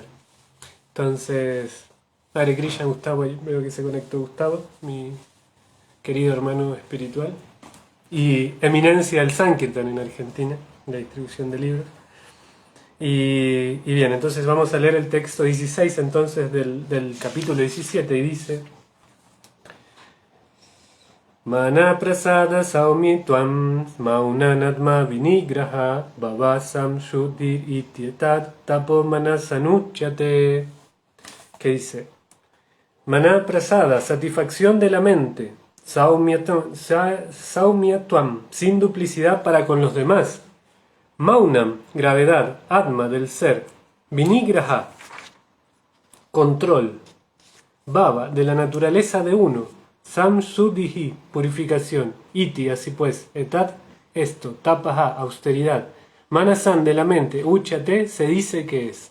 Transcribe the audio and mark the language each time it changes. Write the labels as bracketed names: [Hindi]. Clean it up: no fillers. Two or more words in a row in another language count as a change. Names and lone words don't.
[Spanish] Entonces, Hare Krishna, Gustavo, veo que se conectó Gustavo, mi querido hermano espiritual, y eminencia del Sankirtan en Argentina, la distribución de libros. Y bien, entonces vamos a leer el texto 16 entonces del capítulo 17 y dice: [Sanskrit] Mana prasada saumi tuam maunanatma vinigraha babasam shuddhir ityetat tapo manasanuchyate. [Spanish] Que dice: [Sanskrit] Maná prasada, [Spanish] satisfacción de la mente, [Sanskrit] saumya tuam, [Spanish] sin duplicidad para con los demás, maunam, gravedad, atma, del ser, vinigraha, control, baba, de la naturaleza de uno, samshuddhi, purificación, iti, así pues, etat, esto, tapaha, austeridad, manasan, de la mente, uchate, se dice que es.